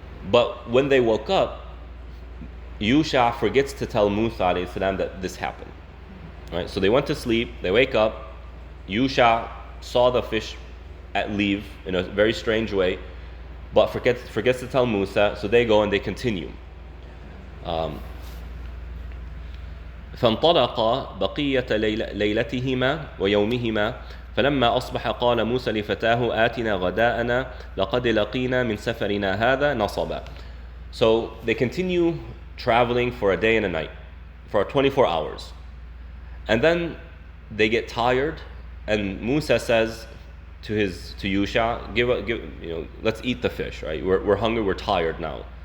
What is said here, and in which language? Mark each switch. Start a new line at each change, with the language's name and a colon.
English: But when they woke up, Yusha forgets to tell Musa alayhi salam that this happened. Right? So they went to sleep, they wake up, Yusha saw the fish leave in a very strange way, but forgets to tell Musa, so they go and they continue.
Arabic: فانطلقا بقية ليلتهما ويومهما فلما أصبح قال موسى لفتاه آتنا غداءنا لقد لقينا من سفرنا هذا نصبا.
English: So they continue traveling for a day and a night, for 24 hours. And then they get tired, and Musa says to Yusha, let's eat the fish, right? We're hungry, we're tired now.